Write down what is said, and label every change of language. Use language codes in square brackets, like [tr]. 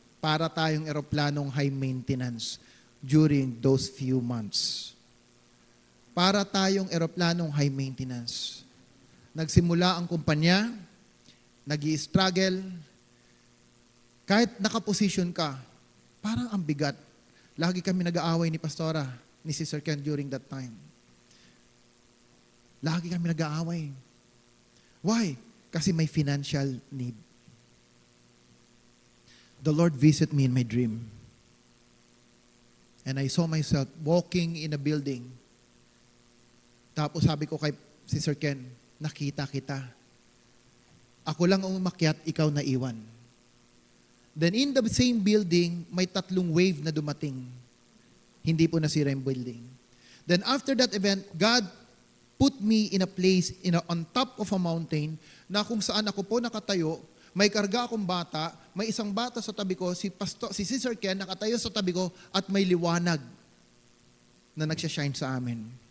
[tl] Para tayong eroplanong [en] high maintenance during those few months. [tl] Para tayong eroplanong high maintenance. Nagsimula ang kumpanya, nag-i-struggle, kahit nakaposisyon ka, parang ang bigat. Lagi kami nag-aaway ni Pastora, ni Sister Ken [en] during that time. [tl] Lagi kami nag-aaway. Why? Kasi may financial need. [en] The Lord visited me in my dream. And I saw myself walking in a building. [tl] Tapos sabi ko kay Sister Ken, nakita kita. Ako lang ang umakyat, ikaw na iwan. [en] Then in the same building, [tl] may 3 wave na dumating. Hindi po nasira yung building. [en] Then after that event, God put me in a place on top of a mountain [tl] na kung saan ako po nakatayo, may karga akong bata, may isang bata sa tabi ko, si Sister Ken nakatayo sa tabi ko at may liwanag na nagsashine sa amin.